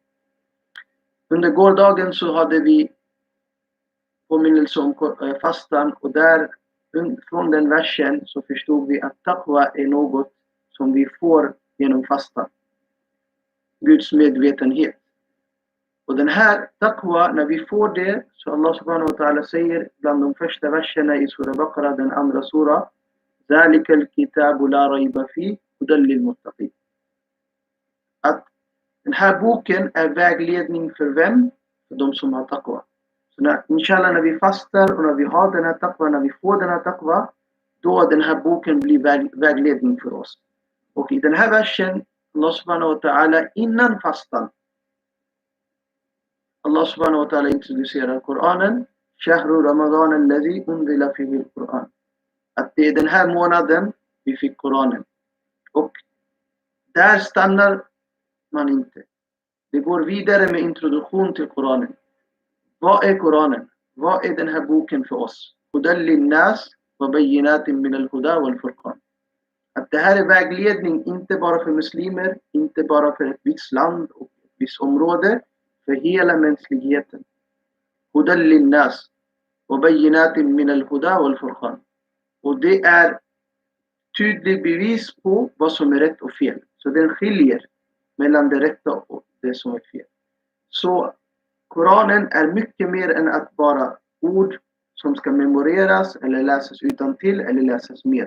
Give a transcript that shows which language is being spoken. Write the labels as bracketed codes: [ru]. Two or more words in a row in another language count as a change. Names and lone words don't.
[sv] Under gårdagen så hade vi påminnelse om fastan, och där från den versen så förstod vi att taqwa är något som vi får genom fastan. Guds medvetenhet. Och den här taqwa, när vi får det, så [ar] الله سبحانه وتعالى [sv] säger bland de första verserna i Surah Baqarah, den andra surah: [ar] ذَلِكَ الْكِتَابُ لَا رَيْبَ فِيهِ هُدًى لِلْمُتَّقِينَ. [sv] Att den här boken är vägledning för vem? För de som har taqwa. Så inshallah, när vi fastar och när vi har den här taqwa, när vi får den här taqwa, då den här boken blir vägledning för oss. Och i den här versen, [ar] الله سبحانه وتعالى [sv] innan fastan, [ar] الله سبحانه وتعالى [sv] introducerar Koranen. [ar] شهر رمضان الذي أنزل فيه القرآن. [sv] Att det är den här månaden vi fick Koranen. Och där stannar man inte. Det går vidare med introduktion till Koranen. Vad är Koranen? Vad är den här boken för oss? [ar] هدى للناس وبينات من الهدى والفرقان. [sv] Att det här är vägledning inte bara för muslimer, inte bara för ett visst land och ett visst område, för hela mänskligheten. [ar] هدى للناس وبينات من الهدى والفرقان. [sv] Och det är tydligt bevis på vad som är rätt och fel. Så den skiljer mellan det rätta och det som är fel. Så Koranen är mycket mer än att bara ord som ska memoreras eller läsas utantill eller läsas med.